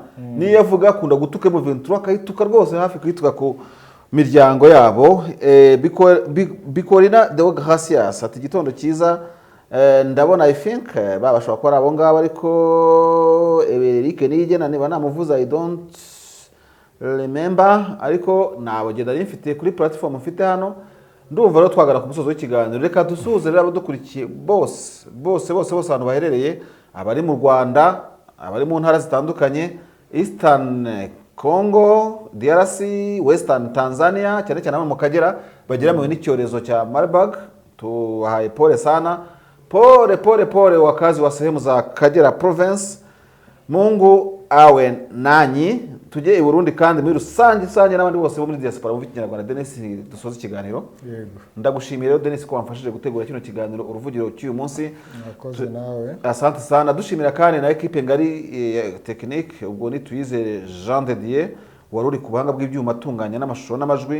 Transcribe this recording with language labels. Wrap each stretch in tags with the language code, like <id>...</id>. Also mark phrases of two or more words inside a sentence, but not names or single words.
<rw>Niyo yavuga akunda gutuka M23 akayituka rwose hafi kwituka ku miryango yabo. Bikorina de Gracias ati gitondo cyiza. Ndabona</rw> <en>I think</en> <rw>babashobora kuba abo ngabo, ariko Eric Nigena niba namuvuza</rw> <en>I don't remember,</en> <rw>ariko nabo genda mfite kuri platform mfite hano. Ndumva rero twagana ku musozo w'ikiganiro. Reka dusuhuze rero abadukurikiye bose ahantu baherereye, abari mu Rwanda, abari mu ntara zitandukanye,</rw> <en>Eastern Congo,</en> <rw>DRC,</rw> <en>Western Tanzania,</en> <rw>cyane cyane mu Kagera bageramiwe n'icyorezo cya Marburg.</rw> <sw>Tuhaye pole sana, pole wakazi wa sehemu za Kagera province. Mungu awe nanyi</sw> <rw>tujye i Burundi kandi muri rusange n'abandi bose bo muri diaspora bumva ikinyarwanda. Denis, dusoza ikiganiro. Yego. Ndagushimiye rero Denis ko wamfashije gutegura kino kiganiro uruvugiro cy'uyu munsi. Nakoze nawe.</rw> <sw>Asante sana.</sw> <rw>Dushimira kandi na equipe ngari ya technique, ubwo ni Tuyizere Jean de Dieu wari uri ku buhanga bw'ibyuma atunganya n'amashusho n'amajwi.</rw>